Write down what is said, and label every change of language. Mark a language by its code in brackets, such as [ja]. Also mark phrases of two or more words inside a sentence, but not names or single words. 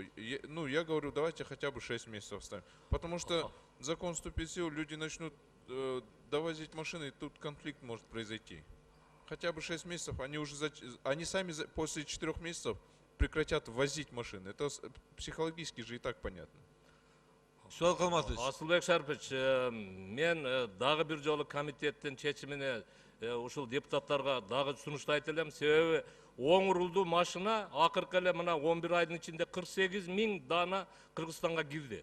[ru] Ну, я говорю, давайте хотя бы 6 месяцев ставим. Потому что закон вступит в силу, люди начнут довозить машины, и тут конфликт может произойти. Хотя бы 6 месяцев, они сами после 4 месяцев прекратят возить машины. Это психологически же и так понятно. [ky] Асылбек Шарипович, мен дагы бир жолу комитеттин чечимине ушул депутаттарга дагы сунуштайт элем. Себеби оң рулдуу машина акыркы эле мына 11 айдын ичинде 48 000 дана Кыргызстанга кирди.